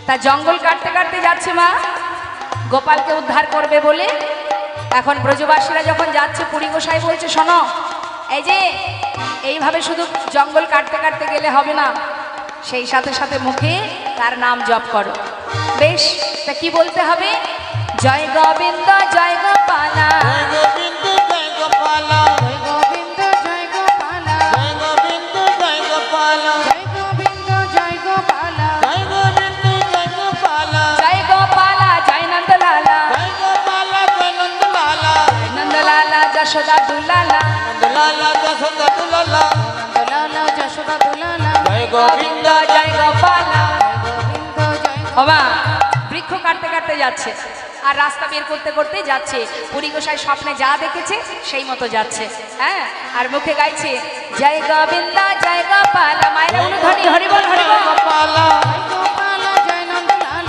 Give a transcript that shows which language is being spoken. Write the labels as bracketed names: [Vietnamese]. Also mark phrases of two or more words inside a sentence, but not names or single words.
[Bangla] তা জঙ্গল কাটতে কাটতে যাচ্ছে মা গোপালকে উদ্ধার করবে বলে। এখন ব্রজবাসীরা যখন যাচ্ছে পুরী গোসাই বলছে, শোনো, এই যে এইভাবে শুধু জঙ্গল কাটতে কাটতে গেলে হবে না, সেই সাথে সাথে মুখে তার নাম জপ করো। বেশ, তা কি বলতে হবে? জয় গোবিন্দ জয় গোপালা, জয় গোবিন্দ জয় গোপালা, জয় গোবিন্দ জয় গোপালা, জয় গোবিন্দ জয় গোপালা, জয় গোবিন্দ জয় গোপালা, জয় গোবিন্দ জয় গোপালা, জয় গোপালা জয় নন্দলালা, জয় গোপালা জয় নন্দলালা, নন্দলালা যশোদা দুলালা, নন্দলালা যশোদা দুলালা, নন্দলালা যশোদা দুলালা, জয় গোবিন্দ জয় গোপালা। গোবিন্দ জয় বাবা বৃক্ষ কাটতে কাটতে যাচ্ছে আর রাস্তা বের করতে করতে যাচ্ছে, পুরী গোসাই স্বপ্নে যা দেখেছে সেই মতো যাচ্ছে। হ্যাঁ, আর মুখে গাইছে জয় গোবিন্দ জয় গোপালা। মায়েরা অনুধ্বনি হরিবল হরিবল। গোপালা, গোপালা জয় নন্দলালা,